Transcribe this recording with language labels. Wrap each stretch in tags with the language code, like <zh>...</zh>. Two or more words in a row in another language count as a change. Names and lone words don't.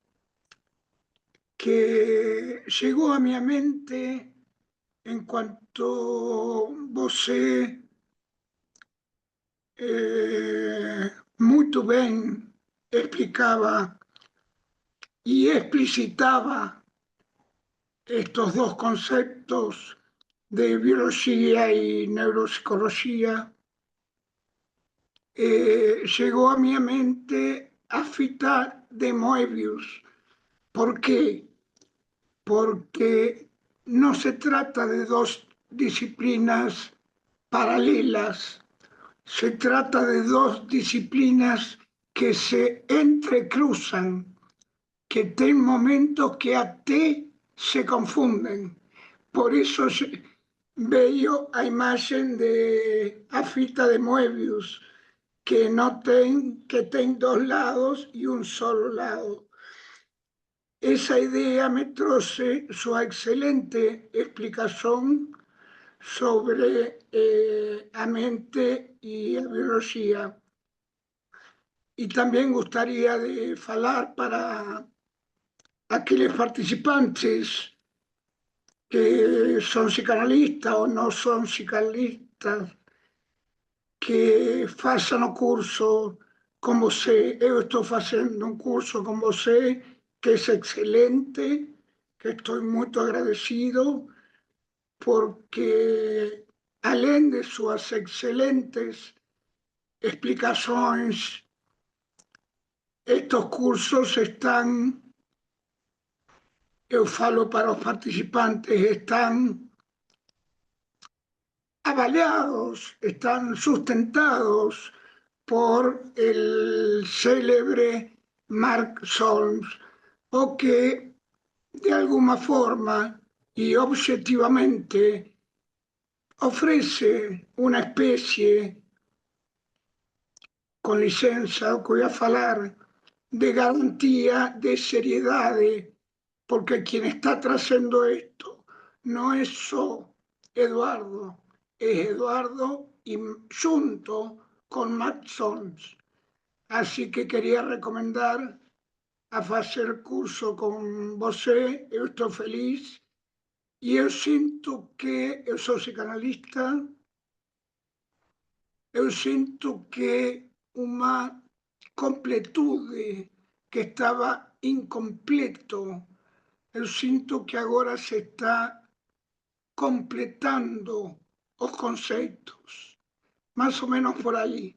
<pt>que chegou à minha mente enquanto você muito bem explicava e explicitava</pt> <es>estos dos conceptos de biología y neuropsicología, llegó a mi mente</es> <pt>a fita de Moebius.</pt> <es>¿Por qué? Porque no se trata de dos disciplinas paralelas, se trata de dos disciplinas que se entrecruzan,</es> <pt>que tem momentos que até</pt> <es>se confunden. Por eso veio a imagen de</es> <pt>a fita de Moebius, que tem</pt> <es>dos lados y un solo lado. Esa idea me trouxe su excelente explicación sobre a mente y a biología. Y también gustaría de falar para aquellos participantes que son psicanalistas o no son psicanalistas, que</es> <pt>façam o curso com você. Eu estou fazendo um curso com você que é excelente, que estou muito agradecido, porque além de suas excelentes explicações, estes cursos estão, eu falo para os participantes, estão avalados,</pt> <es>están sustentados por el célebre Mark Solms, o que de alguna forma y objetivamente ofrece una especie, con licenza, que voy a falar, de garantía de seriedad, porque quien está trazando esto no es solo Eduardo, es Eduardo y junto con Matt Sons. Así que quería recomendar</es> <pt>a fazer curso com você, eu estou feliz e eu sinto que eu sou psicanalista, eu sinto que uma completude que estava incompleto, eu sinto que agora se está completando os conceitos, mais ou menos por aí.</pt>